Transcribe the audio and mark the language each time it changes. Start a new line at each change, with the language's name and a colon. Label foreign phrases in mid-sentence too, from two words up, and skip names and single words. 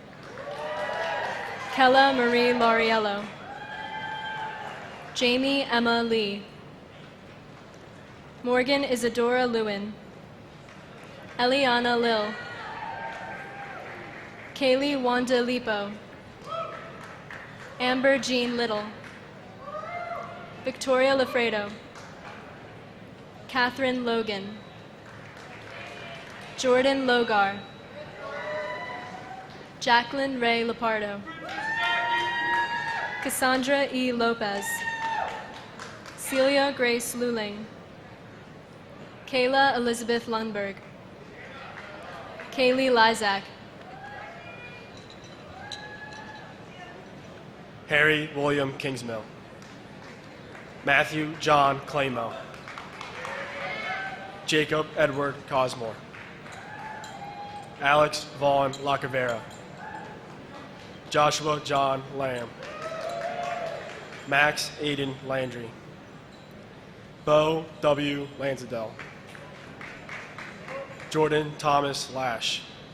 English: Kella Marie Lauriello. Jamie Emma Lee. Morgan Isadora Lewin. Eliana Lil. Kaylee Wanda Lipo. Amber Jean Little. Victoria Lafredo. Catherine Logan. Jordan Logar. Jacqueline Ray Lapardo. Cassandra E. Lopez. Celia Grace Luling. Kayla Elizabeth Lundberg. Kaylee Lizak. Harry William Kingsmill. Matthew John Clamo. Jacob Edward Cosmore. Alex Vaughn Lacavera. Joshua John Lamb. Max Aiden Landry. Bo W. Lanzadell. Jordan Thomas Lash.